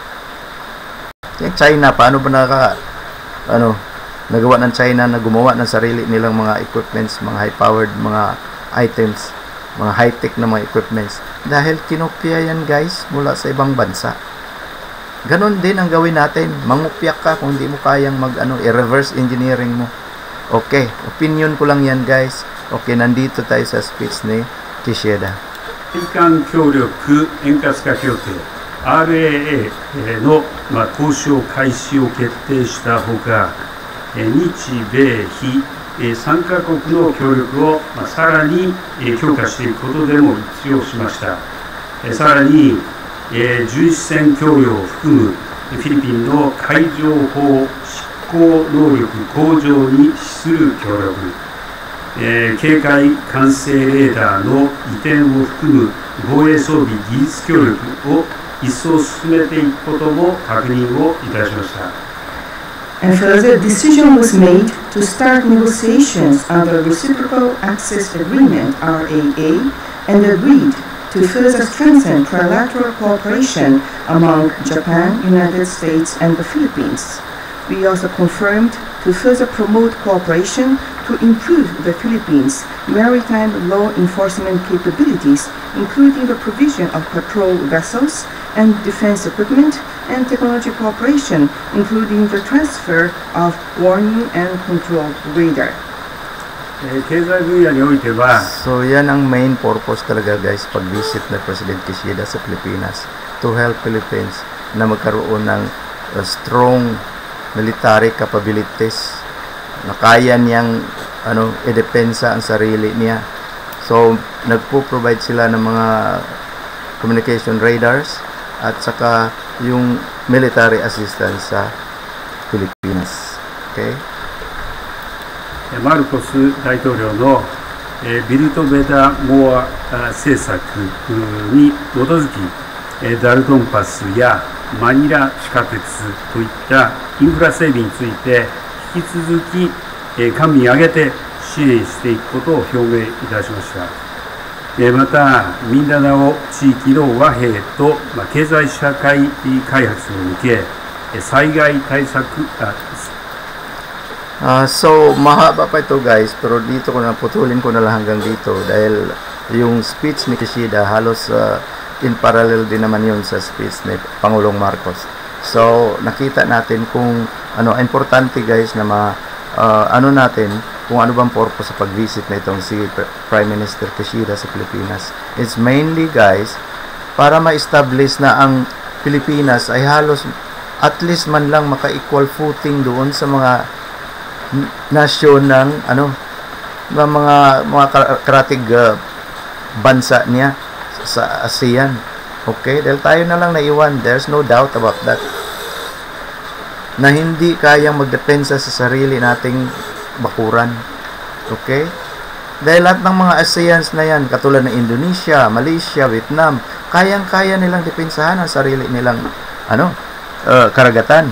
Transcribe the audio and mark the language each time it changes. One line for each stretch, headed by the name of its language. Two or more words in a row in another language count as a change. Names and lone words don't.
Filipino: Yung China, paano ba nagawa ng China na gumawa ng sarili nilang mga equipments, mga high-powered mga items, mga high-tech na mga equipments? Dahil kinopya yan, guys, mula sa ibang bansa. Ganon din ang gawin natin. Mangupya ka kung hindi mo kayang i-
English: reverse engineering
Filipino: mo. Okay, opinion ko lang yan, guys. Okay, nandito tayo sa speech ni Kishida.
Japanese: 日韓協力円滑化協定 RAA の交渉開始を決定したほか、日米非3カ国の協力をさらに強化していくことでも一致をしました。さらに巡視船供与を含むフィリピンの海上法執行能力向上に資する協力、警戒管制レーダーの移転を含む防衛装備技術協力を一層進めていくことも確認をいたしました。
English: And further, decision was made to start negotiations under Reciprocal Access Agreement (RAA) and agreed to further strengthen trilateral cooperation among Japan, United States, and the Philippines. We also confirmed to further promote cooperation to improve the Philippines' maritime law enforcement capabilities, including the provision of patrol vessels and defense equipment and technology cooperation, including the transfer of warning and control radar.
Japanese: 経済分野においては
Filipino: So yan ang
English: main purpose
Filipino: talaga, guys, pag-visit na President Kishida sa Pilipinas,
English: to help Philippines
Filipino: na magkaroon ng
English: strong military capabilities
Filipino: na kaya niyang i-depensa ang sarili niya. So nagpo-provide sila ng mga
English: communication radars
Filipino: at saka yung
English: military assistance
Filipino: sa Pilipinas. Okay?
Japanese: マルコス大統領のビルト・ベタ・モア政策に基づき、ダルトンパスやマニラ地下鉄といったインフラ整備について引き続き官民挙げて支援していくことを表明いたしました。また、ミンダナオ地域の和平と経済社会開発に向け、災害対策、
Filipino: So, mahaba pa ito guys, pero dito putulin ko na lang hanggang dito dahil yung speech ni Kishida halos
English: in parallel
Filipino: din naman yun sa speech ni Pangulong Marcos. So, nakita natin kung importante guys na natin kung ano bang purpose sa pag-visit na itong si
English: Prime Minister
Filipino: Kishida sa Pilipinas.
English: It's mainly
Filipino: guys para ma-establish na ang Pilipinas ay halos
English: at least
Filipino: man lang maka-
English: equal footing
Filipino: doon sa mga nasyon ng mga karatig bansa niya sa ASEAN. Okay? Dahil tayo na lang naiwan.
English: There's no doubt about that.
Filipino: Na hindi kayang magdepensa sa sarili nating bakuran. Okay? Dahil lahat ng mga ASEANs na yan, katulad ng Indonesia, Malaysia, Vietnam, kayang-kaya nilang depensahan ang sarili nilang karagatan.